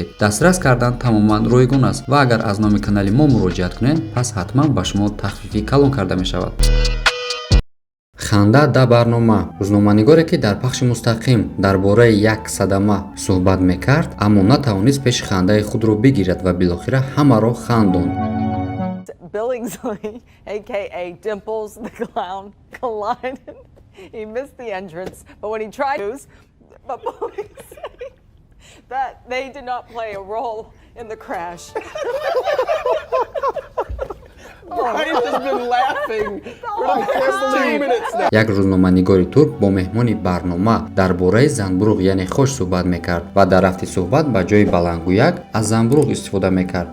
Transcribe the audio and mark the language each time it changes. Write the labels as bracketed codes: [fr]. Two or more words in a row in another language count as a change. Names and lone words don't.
[tg] Дастрас кардан тамоман ройгон аст ва агар аз номи канали мо муроҷиат кунед, пас ҳатман ба шумо тахфифи калон карда мешавад. ханда да барнома. рӯзноманигоре ки дар пахши мустақим дар бораи як садама суҳбат мекард, аммо натавонист пеши хандаи худро бигирад ва билохира ҳамаро хандонд. [en] Billingsley, aka Dimples the Clown, collided. He missed the entrance, but when he tried to, but police say that they did not play a role in the crash. [tg] як рӯзноманигори турк бо меҳмони барнома дар бораи занбурӯғ яъне хош суҳбат мекард ва дар рафти суҳбат ба ҷои балангӯяк аз занбурӯғ истифода мекард.